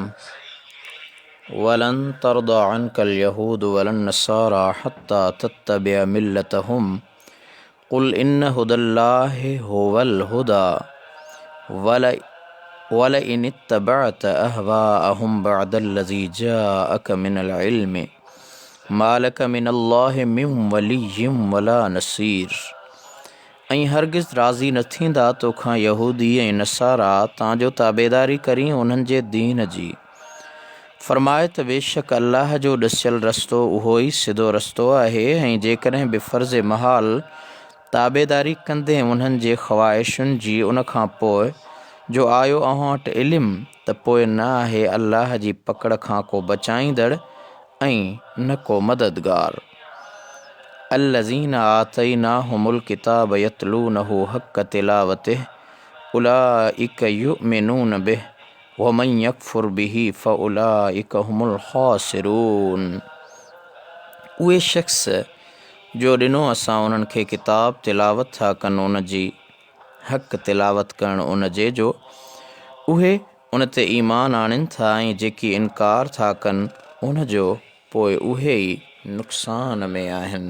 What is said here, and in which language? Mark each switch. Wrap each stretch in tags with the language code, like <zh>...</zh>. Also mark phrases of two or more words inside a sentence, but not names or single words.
<ar>ولن ترضى عنك اليهود ولا النصارى حتى تتبع ملتهم قل إن هدى الله هو الهدى ولئن اتبعت أهواءهم بعد الذي جاءك من العلم ما لك من الله من ولي ولا نصير.</ar> <sd>ऐं हरगिज़ राज़ी न थींदा तोखां यहूदी ऐं नसारा तांजो ताबेदारी करी उन्हनि जे दीन जी। फ़रमाए त बेशक अल्लाह जो ॾसियल रस्तो उहो ई सिधो रस्तो आहे, ऐं जेकॾहिं बि फ़र्ज़ महाल ताबेदारी कंदे उन्हनि जे ख़्वाहिशुनि जी उन खां पोइ जो आयो अव्हां वटि इल्मु त पोइ न आहे अल्लाह जी पकड़ खां को बचाईंदड़ ऐं न को मददगार।</sd> <ar>الذين آتيناهم الكتاب يتلونه حق تلاوته أولئك يؤمنون به ومن يكفر به فأولئك هم الخاسرون.</ar> <sd>उहे शख़्स जो ॾिनो असां उन्हनि खे किताब तिलावत था कनि उन जी हक़ तिलावत करणु उन जे जो उहे उन ते ईमान आणनि था, ऐं जेकी इनकार था कनि उन जो पोइ उहे ई नुक़सान में आहिनि।</sd>